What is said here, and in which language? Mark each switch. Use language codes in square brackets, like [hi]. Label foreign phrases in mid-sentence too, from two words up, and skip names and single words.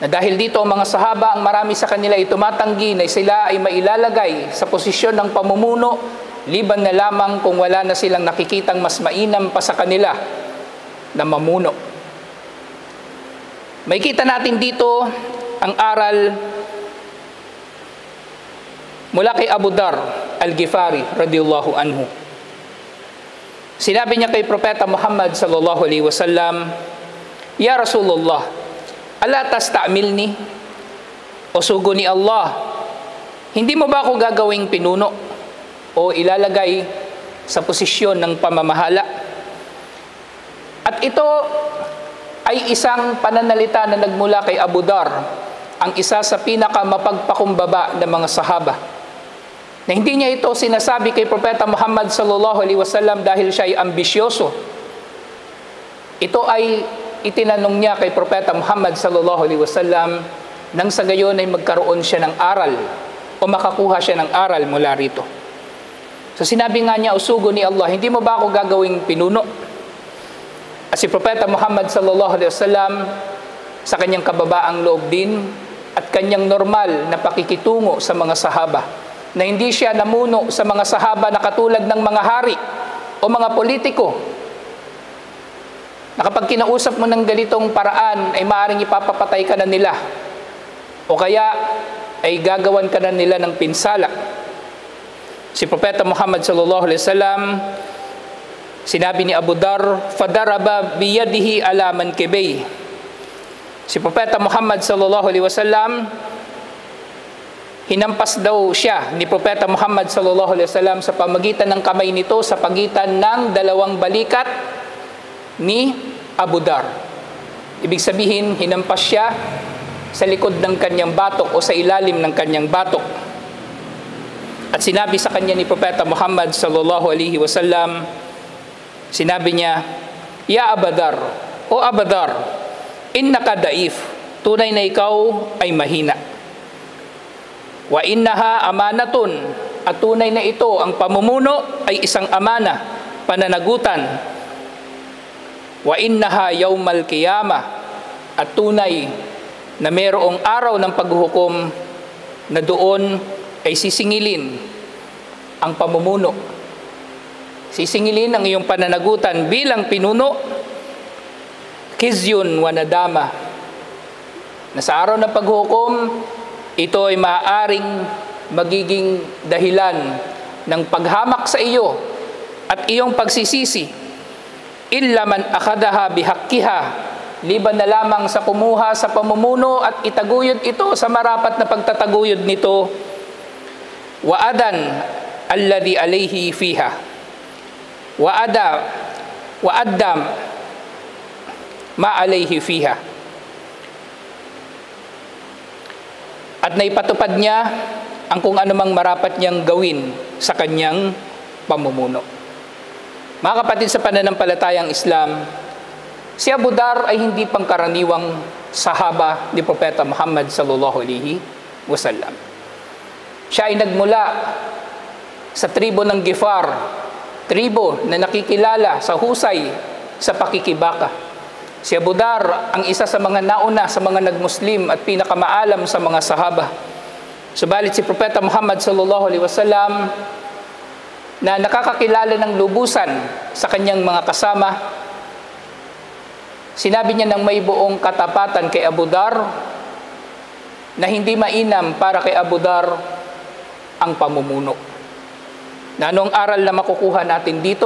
[tl] Na dahil dito ang mga sahaba, ang marami sa kanila ay tumatanggi na sila ay mailalagay sa posisyon ng pamumuno, liban na lamang kung wala na silang nakikitang mas mainam pa sa kanila na mamuno. May kita natin dito ang aral mula kay Abu Dar al-Ghifari [ar] رضي الله عنه. [tl] Sinabi niya kay Propeta Muhammad [ar] صلى الله عليه وسلم, "يا رسول الله ألا تستعملني?" [tl] O sugo ni Allah, hindi mo ba ako gagawing pinuno o ilalagay sa posisyon ng pamamahala? At ito ay isang pananalita na nagmula kay Abu Dar, ang isa sa pinakamapagpakumbaba ng mga sahaba. Na hindi niya ito sinasabi kay Propeta Muhammad [ar] صلى الله عليه وسلم [tl] dahil siya ay ambisyoso. Ito ay itinanong niya kay Propeta Muhammad [ar] صلى الله عليه وسلم [tl] nang sa gayon ay magkaroon siya ng aral o makakuha siya ng aral mula rito. So sinabi nga niya, usugo ni Allah, hindi mo ba ako gagawing pinuno? At si Propeta Muhammad [ar] صلى الله عليه وسلم [tl] sa kanyang kababaang loob din at kanyang normal na pakikitungo sa mga sahaba, na hindi siya namuno sa mga sahaba na katulad ng mga hari o mga politiko, na kapag kinausap mo ng ganitong paraan ay maaaring ipapapatay ka na nila o kaya ay gagawan ka na nila ng pinsala. Si Propeta Muhammad [ar] صلى الله عليه وسلم, [tl] sinabi ni [ar] Abu Dar, "فضرب بيده على منكبي." [tl] Si Propeta Muhammad [ar] صلى الله عليه وسلم, [tl] hinampas daw siya ni Propeta Muhammad [ar] صلى الله عليه وسلم [tl] sa pamagitan ng kamay nito sa pagitan ng dalawang balikat ni Abu Dar. Ibig sabihin, hinampas siya sa likod ng kanyang batok o sa ilalim ng kanyang batok. At sinabi sa kanya ni Propeta Muhammad [ar] صلى الله عليه وسلم, [tl] sinabi niya, [ar] "Ya Abu Dar, o Abu Dar, إنك ضعيف, [tl] tunay na ikaw ay mahina. [ar] وإنها أمانة, [tl] at tunay na ito, ang pamumuno ay isang amana, pananagutan. [ar] وإنها يوم القيامة, [tl] at tunay na mayroong araw ng paghuhukom na doon ay sisingilin ang pamumuno. Sisingilin ang iyong pananagutan bilang pinuno, [ar] خزي وندامة, [tl] na sa araw ng paghuhukom, ito ay maaaring magiging dahilan ng paghamak sa iyo at iyong pagsisisi. [ar] إلا من أخذها بحقها, [tl] liban na lamang sa kumuha sa pamumuno at itaguyod ito sa marapat na pagtataguyod nito. [ar] وأدى الذي عليه فيها وأدى ما عليه فيها. [tl] At naipatupad niya ang kung anumang marapat niyang gawin sa kanyang pamumuno. Mga kapatid sa pananampalatayang Islam, si Abu Dar ay hindi pangkaraniwang sahaba ni Propeta Muhammad [ar] صلى الله عليه وسلم. [tl] Siya ay nagmula sa tribo ng Ghifar, tribo na nakikilala sa husay sa pakikibaka. Si Abu Dar ang isa sa mga nauna sa mga nagmuslim at pinakamaalam sa mga sahaba. Subalit si Propeta Muhammad [ar] صلى الله عليه وسلم, [tl] na nakakakilala ng lubusan sa kanyang mga kasama, sinabi niya ng may buong katapatan kay Abu Dar na hindi mainam para kay Abu Dar ang pamumuno. Na anong aral na makukuha natin dito?